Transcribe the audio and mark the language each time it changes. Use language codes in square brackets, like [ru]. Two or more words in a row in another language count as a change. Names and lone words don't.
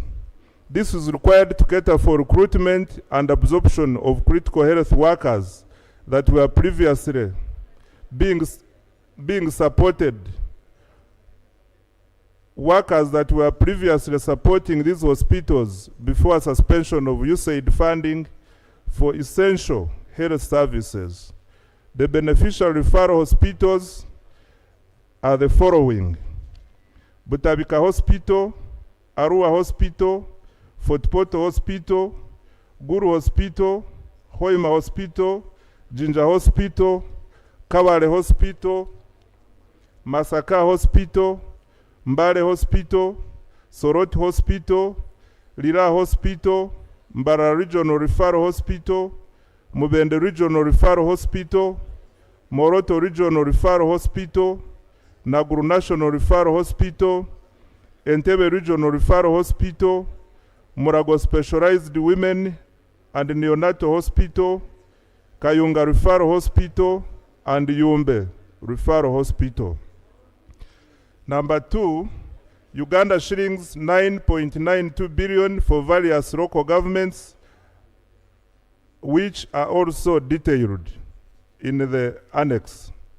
[en] This is required to cater for recruitment and absorption of critical health workers that were previously being supported workers that were previously supporting these hospitals before suspension of USAID funding for essential health services. The beneficial referral hospitals are the following: Butabika Hospital, Arua Hospital, Fort Portal Hospital, Guru Hospital, Hoima Hospital, Jinja Hospital, Kawale Hospital, Masaka Hospital, Mbale Hospital, Soroti Hospital, Lira Hospital, Mbara Regional Referral Hospital, Mubende Regional Referral Hospital, Moroto Regional Referral Hospital, Naguru National Referral Hospital, Entebbe Regional Referral Hospital, Murago Specialized Women and Neonatal Hospital, Kayunga Referral Hospital, and Yumbe Referral Hospital. Number 2, Uganda shillings 9.92 billion for various local governments, which are also detailed in the annex.